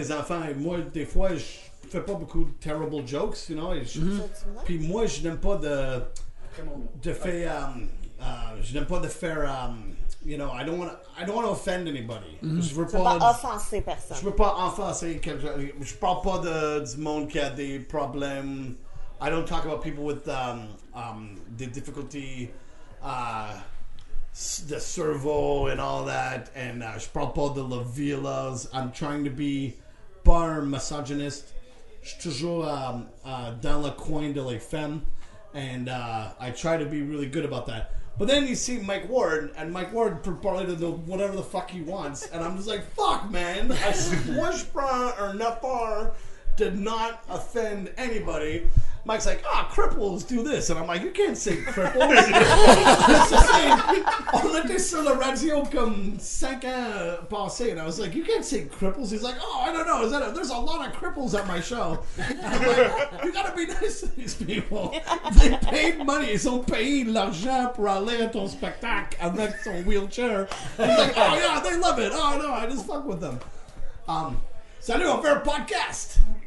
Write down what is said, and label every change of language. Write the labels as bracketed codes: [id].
[fr] des enfants et moi, des fois, je fais pas beaucoup de [en] terrible jokes, you know. [fr] Puis moi, je n'aime pas de faire, je n'aime pas de faire, [en] you know, I don't want to offend anybody. [fr] Je veux Pas offenser personne. je veux pas offenser quelqu'un. Je parle pas du monde qui a des problèmes. [en] I don't talk about people with the difficulty, the cerveau and all that. [fr] And je parle pas de la violas. [en] I'm trying to be [fr] pas un misogyniste. Je suis toujours dans le coin de les femmes. [en] And I try to be really good about that. But then you see Mike Ward, and Mike Ward [fr] peut parler de [en] whatever the fuck he wants. And I'm just like, fuck, man. [fr] Moi, je prends un effort [en] to not offend anybody. Mike's like, cripples do this. And I'm like, you can't say cripples. It's the same. [fr] On était sur la radio comme 5 ans passés. [en] And I was like, you can't say cripples. He's like, I don't know. There's a lot of cripples at my show. And I'm like, you gotta be nice to these people. They paid money. [fr] Ils ont payé l'argent pour aller à ton spectacle avec son wheelchair. [en] And he's like, oh yeah, they love it. Oh no, I just fuck with them. [fr] Salut, on fait un podcast.